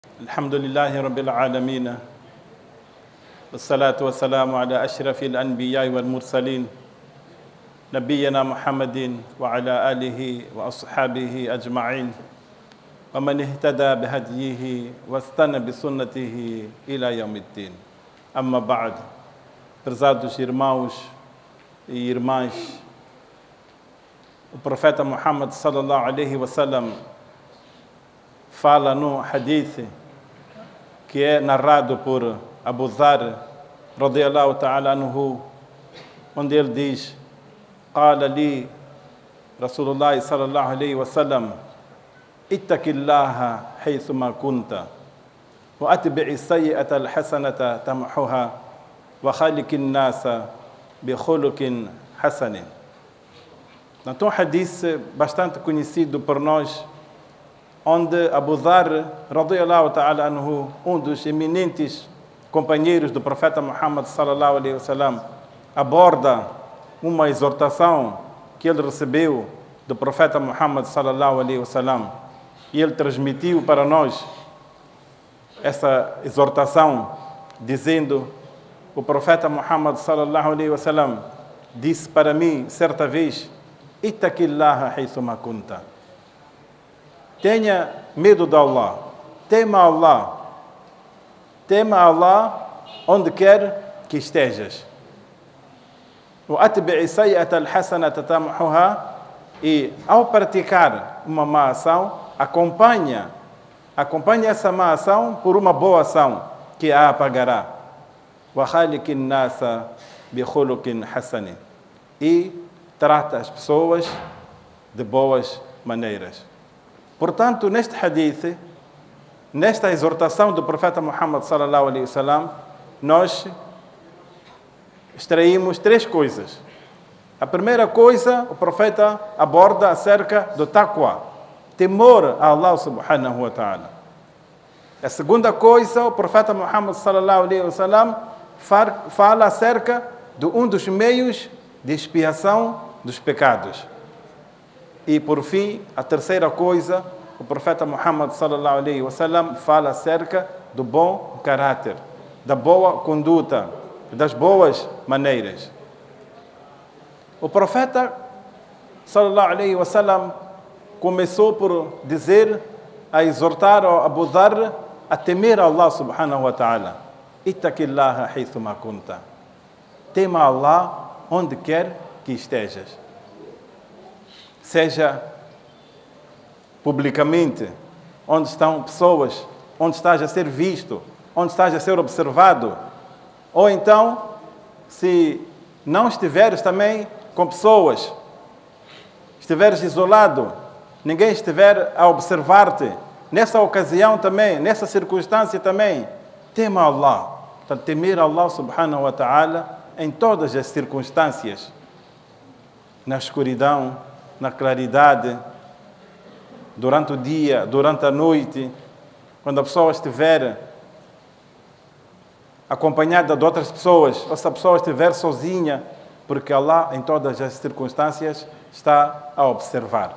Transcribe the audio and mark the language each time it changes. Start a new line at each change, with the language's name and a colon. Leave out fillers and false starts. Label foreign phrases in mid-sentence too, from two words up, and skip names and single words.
Arabic: الحمد لله رب العالمين والصلاة والسلام على أشرف الأنبياء والمرسلين نبينا محمد وعلى آله وأصحابه أجمعين ومن اهتدى بهديه واستنى بسنته إلى يوم الدين. أما بعد,
Portuguese: prezados irmãos e irmãs, o profeta Muhammad
Arabic: صلى الله عليه
Portuguese: wasallam fala no hadith que é narrado por Abu Dharr
Arabic: رضي الله تعالى عنه,
Portuguese: onde ele diz:
Arabic: قال لي رسول الله صلى الله عليه وسلم اتق الله حيثما كنت وأتبع السيئة الحسنة تمحها وخالق الناس بخلق حسن.
Portuguese: Então, um hadith bastante conhecido por nós, onde Abu Dharr
Arabic: رضي الله تعالى عنه,
Portuguese: um dos eminentes companheiros do profeta Muhammad
Arabic: صلى الله عليه وسلم,
Portuguese: aborda uma exortação que ele recebeu do profeta Muhammad
Arabic: صلى الله عليه وسلم,
Portuguese: e ele transmitiu para nós essa exortação dizendo: o profeta Muhammad
Arabic: صلى الله عليه وسلم
Portuguese: disse para mim certa vez:
Arabic: اتق الله حيثما كنت.
Portuguese: Tenha medo de Allah, tema Allah onde quer que estejas. E ao praticar uma má ação, acompanha essa má ação por uma boa ação que a apagará. E trata as pessoas de boas maneiras. Portanto, neste hadith, nesta exortação do profeta Muhammad
Arabic: صلى الله عليه وسلم,
Portuguese: nós extraímos três coisas. A primeira coisa, o profeta aborda acerca do taqwa, temor a Allah
Arabic: سبحانه وتعالى.
Portuguese: A segunda coisa, o profeta Muhammad
Arabic: صلى الله عليه وسلم
Portuguese: fala acerca de um dos meios de expiação dos pecados. E por fim, a terceira coisa, o profeta Muhammad
Arabic: صلى الله عليه وسلم
Portuguese: fala acerca do bom caráter, da boa conduta, das boas maneiras. O profeta
Arabic: صلى الله عليه وسلم
Portuguese: começou por dizer, a exortar a Abu Dharr a temer a Allah
Arabic: سبحانه وتعالى. اتق الله حيثما كنت.
Portuguese: Tema Allah onde quer que estejas. Seja publicamente, onde estão pessoas, onde estás a ser visto, onde estás a ser observado. Ou então, se não estiveres também com pessoas, estiveres isolado, ninguém estiver a observar-te, nessa ocasião também, nessa circunstância também, tema Allah. Portanto, temer Allah
Arabic: سبحانه وتعالى
Portuguese: em todas as circunstâncias, na escuridão, na claridade, durante o dia, durante a noite, quando a pessoa estiver acompanhada de outras pessoas, ou se a pessoa estiver sozinha, porque Allah em todas as circunstâncias está a observar.